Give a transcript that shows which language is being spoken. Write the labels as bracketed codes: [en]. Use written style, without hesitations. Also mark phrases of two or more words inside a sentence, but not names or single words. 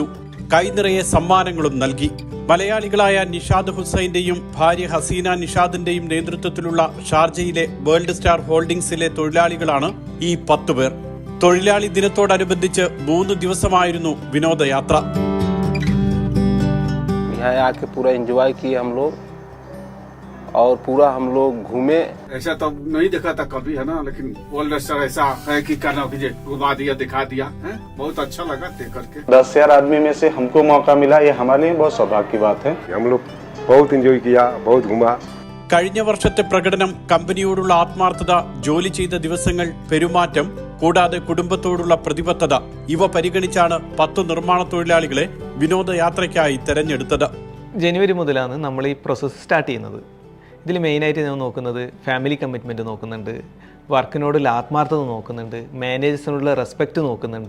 [ml] കൈനിറയെ സമ്മാനങ്ങളും നൽകി. മലയാളികളായ നിഷാദ് ഹുസൈന്റെയും ഭാര്യ ഹസീന നിഷാദിന്റെയും നേതൃത്വത്തിലുള്ള ഷാർജയിലെ വേൾഡ് സ്റ്റാർ ഹോൾഡിംഗ്സിലെ തൊഴിലാളികളാണ് ഈ 10 പേർ. തൊഴിലാളി ദിനത്തോടനുബന്ധിച്ച് 3 ദിവസമായിരുന്നു വിനോദയാത്ര. [hi] यहाँ आके पूरा एंजॉय किए हम लोग और पूरा हम लोग घूमे. ऐसा तो नहीं देखा था कभी, है ना, लेकिन वर्ल्ड स्टार ऐसा है कि करना कीजिए, घुमा दिया, दिखा दिया है, बहुत अच्छा लगा देख करके. 10,000 आदमी में से हमको मौका मिला, ये हमारे लिए बहुत सौभाग्य की बात है. हम लोग बहुत एंजॉय किया, बहुत घूमा. [ml] കഴിഞ്ഞ വർഷത്തെ പ്രകടനം, കമ്പനിയോടുള്ള ആത്മാർത്ഥത, ജോലി ചെയ്ത ദിവസങ്ങൾ, പെരുമാറ്റം, കൂടാതെ കുടുംബത്തോടുള്ള പ്രതിബദ്ധത ഇവ പരിഗണിച്ചാണ് 10 നിർമ്മാണ തൊഴിലാളികളെ വിനോദയാത്രയ്ക്കായി തെരഞ്ഞെടുത്തത്. ജനുവരി മുതലാണ് നമ്മൾ ഈ [en] process start [ml] ചെയ്യുന്നത്. ഇതിൽ മെയിനായിട്ട് ഞാൻ നോക്കുന്നത് [en] family commitment [ml] നോക്കുന്നുണ്ട്, വർക്കിനോടുള്ള ആത്മാർത്ഥത നോക്കുന്നുണ്ട്, മാനേജേഴ്സിനോടുള്ള റെസ്പെക്റ്റ് നോക്കുന്നുണ്ട്.